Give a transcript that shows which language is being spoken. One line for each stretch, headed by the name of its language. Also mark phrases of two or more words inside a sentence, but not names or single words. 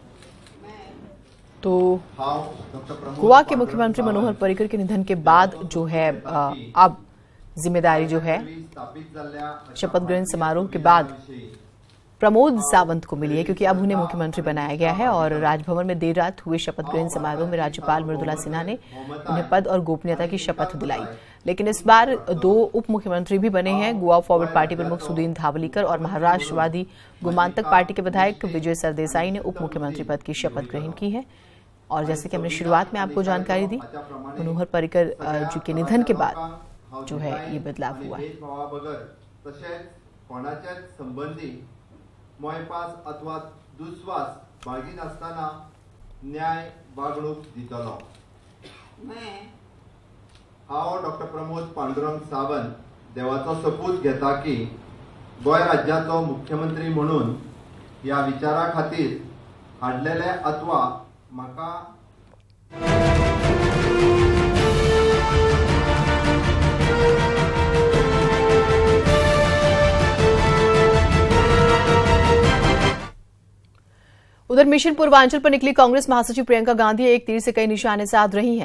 Hindi: तो गोवा के मुख्यमंत्री मनोहर पर्रिकर के निधन के बाद जो है अब जिम्मेदारी जो है शपथ ग्रहण समारोह के बाद प्रमोद सावंत को मिली है, क्योंकि अब उन्हें मुख्यमंत्री बनाया गया है। और राजभवन में देर रात हुए शपथ ग्रहण समारोह में राज्यपाल मृदुला सिन्हा ने उन्हें पद और गोपनीयता की शपथ दिलाई। लेकिन इस बार 2 उप मुख्यमंत्री भी बने हैं। गोवा फॉरवर्ड पार्टी प्रमुख सुदीन धावलीकर और महाराष्ट्रवादी गोमांतक पार्टी के विधायक विजय सरदेसाई ने उप मुख्यमंत्री पद की शपथ ग्रहण की है। और जैसे कि हमने शुरुआत में आपको जानकारी दी, मनोहर पर्रिकर जी के निधन के बाद जो है ये बदलाव हुआ है।
Konkani: मोयपास अथवा दुस्वास बाळगी नासतना न्याय वागणूक दितलो। हांव डॉक्टर प्रमोद पांडुरंग सावंत देवाचो सपूत घेता की गोय राज्याचो मुख्यमंत्री म्हणून ह्या विचारा खातीर हाडलेले अथवा म्हाका
Hindi: उधर मिशन पूर्वांचल पर निकली कांग्रेस महासचिव प्रियंका गांधी एक तीर से कई निशाने साध रही हैं।